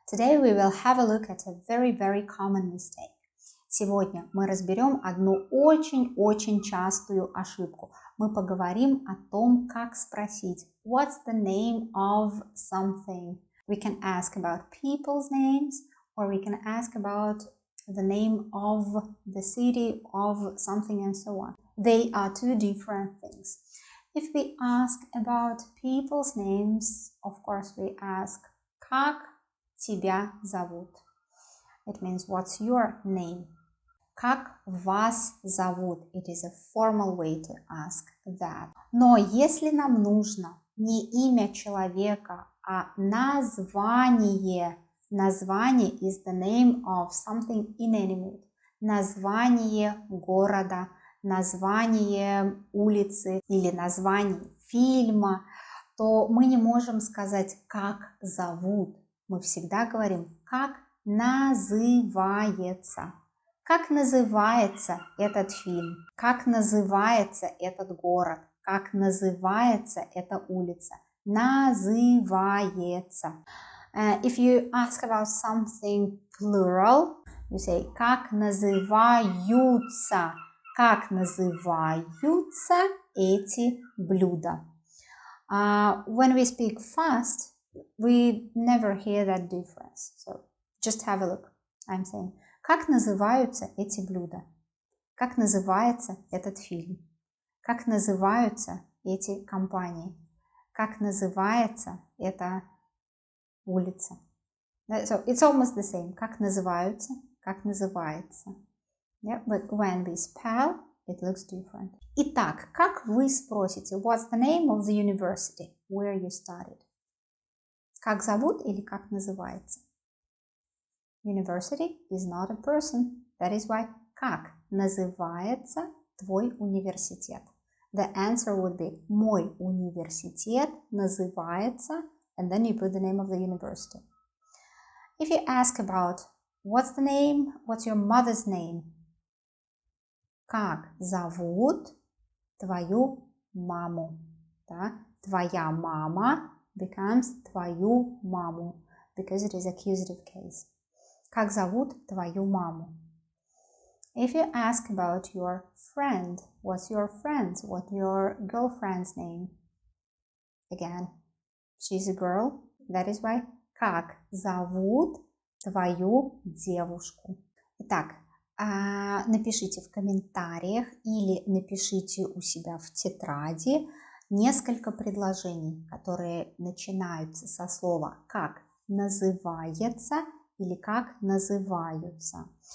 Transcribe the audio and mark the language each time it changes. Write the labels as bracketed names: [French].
[English] Today we will have a look at a very common mistake. [Russian] Сегодня мы разберем одну очень частую ошибку. Мы поговорим о том, как спросить [English] What's the name of something? We can ask about people's names, or we can ask about the name of the city, of something, and so on. They are two different things. If we ask about people's names, of course we ask [Russian] как тебя зовут? [English] It means what's your name? [Russian] Как вас зовут? [English] It is a formal way to ask that. [Russian] Но если нам нужно не имя человека, а название, название [English] is the name of something inanimate, [Russian] название города, название улицы или название фильма, то мы не можем сказать, как зовут. Мы всегда говорим, как называется. Как называется этот фильм? Как называется этот город? Как называется эта улица? Называется. [English] If you ask about something plural, you say, [Russian] как называются? Как называются эти блюда? [English] When we speak fast, we never hear that difference. So just have a look. I'm saying, [Russian] как называются эти блюда? Как называется этот фильм? Как называются эти компании? Как называется эта улица? [English] So it's almost the same. [Russian] Как называются? Как называется? [English] Yeah, but when we spell, it looks different. [Russian] Итак, как вы спросите, [English] what's the name of the university where you studied? [Russian] Как зовут или как называется? [English] University is not a person. That is why [Russian] как называется твой университет? [English] The answer would be [Russian] мой университет называется, [English] and then you put the name of the university. If you ask about what's the name, what's your mother's name? [Russian] Как зовут твою маму? Да? Твоя мама [English] becomes [Russian] твою маму, [English] because it is accusative case. [Russian] Как зовут твою маму? [English] If you ask about your friend, what's your girlfriend's name? Again, she's a girl. That is why [Russian] как зовут твою девушку? Итак, напишите в комментариях или напишите у себя в тетради несколько предложений, которые начинаются со слова как называется или как называются.